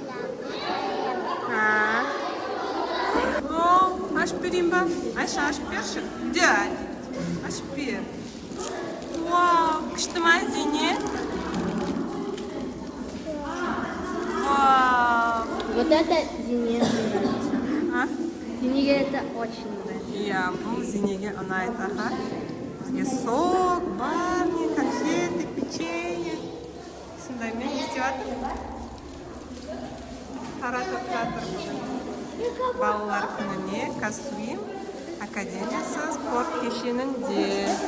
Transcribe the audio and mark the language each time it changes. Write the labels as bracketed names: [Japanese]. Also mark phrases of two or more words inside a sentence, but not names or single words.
[Kazakh] Ашып берейін ба? Айша, ашып берші. Дядь, ашып бер. Вау, күшті ма, Зене? Вау. [Russian] Вот это Зине нравится. А? Зинеге это очень нравится. [Kazakh] Я бұл Зинеге ұнайды, аха. [Russian] Бізге сок, барни, конфеты, печенье. [Kazakh] Сондай мен естіп жатыр. Таратып жатыр бүгін. Балалар күніне Касуим академиясы спорт кешенінде.